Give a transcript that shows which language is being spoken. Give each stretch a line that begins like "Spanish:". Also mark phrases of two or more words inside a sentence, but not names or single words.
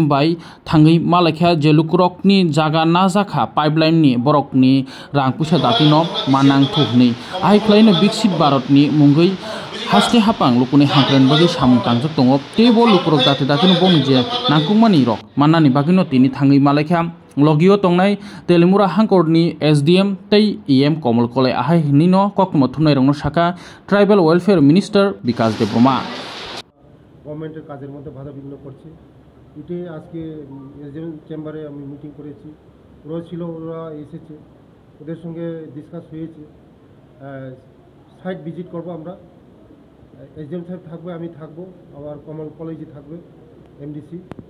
Kok Borok: bai thangi malakha je lukurokni jaga na jakha pipeline ni borokni rang puisa datino manang thukni ai khlaino Biksit Bharatni mungoi haste hapang lukuni hamkran bagi samung tangjak tongo tebo lukurok date datino bong je nangkungmani rok manani bagino tini thangi malakha Logio tongnai Telemura hangkorni SDM tei EM Komal Kolai ahai nino kokmo thumnai rongno saka
English: Tribal Welfare Minister
Kok Borok: Bikas Deb Borma
Bangla: গভর্নমেন্টের কাজের মধ্যে বাধা বিঘ্ন করছে এটি আজকে এসডিএম চেম্বারে আমি মিটিং করেছি ওরা ছিল ওরা এসেছে ওদের সঙ্গে ডিসকাস হয়েছে
English: site visit
Bangla: করব আমরা এসডিএম সাহেব থাকবে আমি থাকবো আবার কমল কলেজে থাকবে এমডিসি